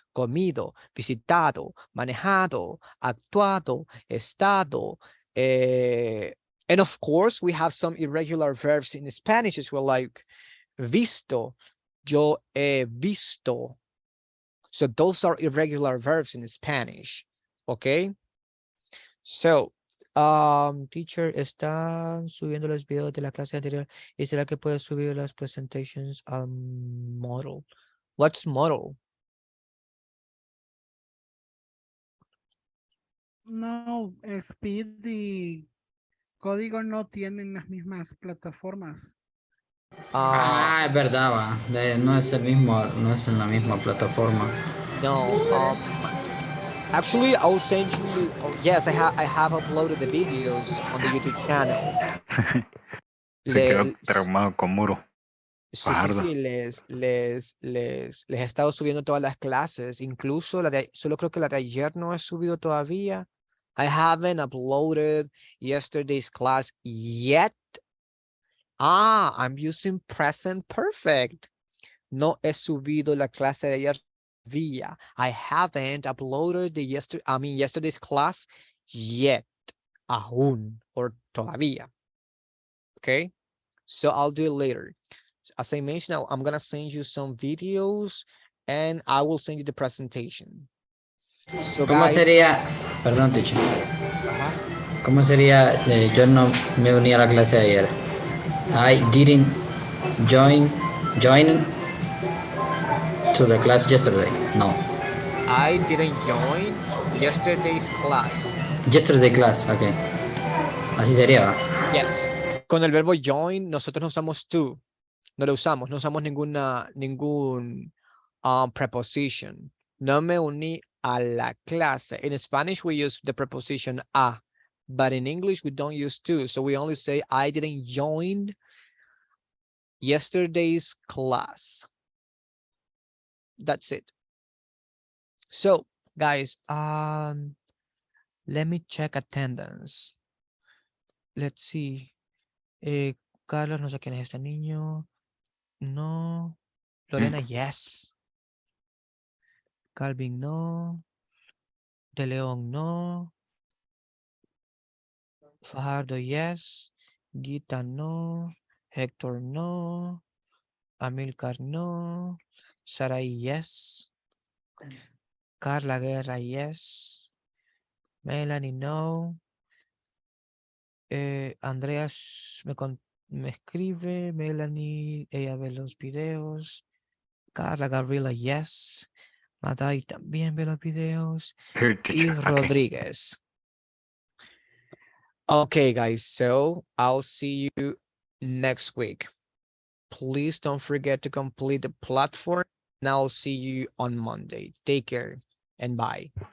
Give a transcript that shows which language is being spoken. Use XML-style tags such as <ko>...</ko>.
<es>Comido, visitado, manejado, actuado, estado.</es> <en>And of course, we have some irregular verbs in Spanish as well, like visto,</en> <es>yo he visto.</es> <en>So those are irregular verbs in Spanish. Okay.</en> <es>So, teacher, están subiendo los videos de la clase anterior. ¿Y será que puedo subir las presentations al model?</es> <en>What's model?</en> <es>No, Speed y Código no tienen las mismas plataformas. Es verdad, va. No es el mismo, no es en la misma plataforma.</es> <en>No, actually, I'll send you. Oh, yes, I have uploaded the videos on the YouTube channel.</en> <es>Se quedó traumado con Muro. Sí, Fajardo. les he estado subiendo todas las clases, incluso solo creo que la de ayer no he subido todavía.</es> <en>I haven't uploaded yesterday's class yet. I'm using present perfect.</en> <es>No he subido la clase de ayer todavía.</es> <en>I haven't uploaded yesterday's class yet. Aún or todavía. Okay, so I'll do it later. As I mentioned, I'm gonna send you some videos and I will send you the presentation. So</en> <es>¿Cómo</es> <en>guys,</en> <es>sería? Perdón, teacher. ¿Cómo sería? Yo no me uní a la clase de ayer.</es> <en>I didn't join to the class yesterday. No. I didn't join yesterday's class. Yesterday class, okay.</en> <es>Así sería, ¿va?</es> <en>Yes.</en> <es>Con el verbo join, nosotros no usamos to. No lo usamos, no usamos ningún preposition. No me uní a la clase.</es> <en>In Spanish, we use the preposition a, but in English, we don't use to. So we only say, I didn't join yesterday's class. That's it. So, guys, let me check attendance. Let's see.</en> <es>Carlos, no sé quién es este niño.</es> <en>No. Lorena, yes. Calvin, no. De León, no. Fajardo, yes. Gita, no. Hector, no. Amilcar, no. Sarai, yes. Carla Guerra, yes. Melanie, no.</en> <es>Andreas me escribe. Melanie, ella ve los videos.</es> <en>Carla Gabriela, yes.</en> <es>Madai también ve los videos.</es> <en>Here,</en> <es>Y</es> <en>teacher. Okay. Rodriguez. Okay, guys, so I'll see you next week. Please don't forget to complete the platform, and I'll see you on Monday. Take care and bye.</en>